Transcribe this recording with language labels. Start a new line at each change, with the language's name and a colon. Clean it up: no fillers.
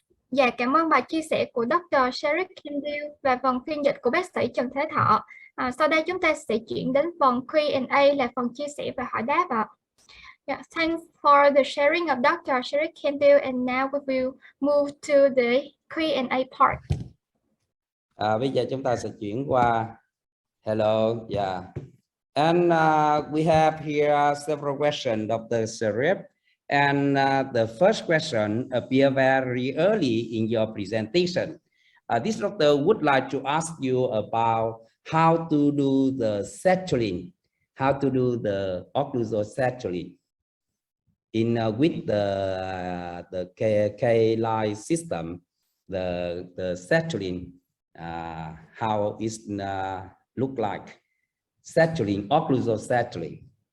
Vietnamese: Dạ, cảm ơn bài chia sẻ của Dr. Sherif Kandil và phần phiên dịch của bác sĩ Trần Thế Thọ. Sau đây chúng ta sẽ chuyển đến phần Q&A là phần chia sẻ và hỏi đáp ạ.
English: Yeah, thanks for the sharing of Dr. Sherif Kandil, and now we will move to the Q&A part.
Vietnamese: Bây giờ chúng ta sẽ chuyển qua
English: hello, yeah. And we have here several questions, Dr. Sherif. And the first question appeared very early in your presentation. This doctor would like to ask you about how to do the settling, how to do the occlusal settling in with the K-line system, the settling, how it look like settling, occlusal settling.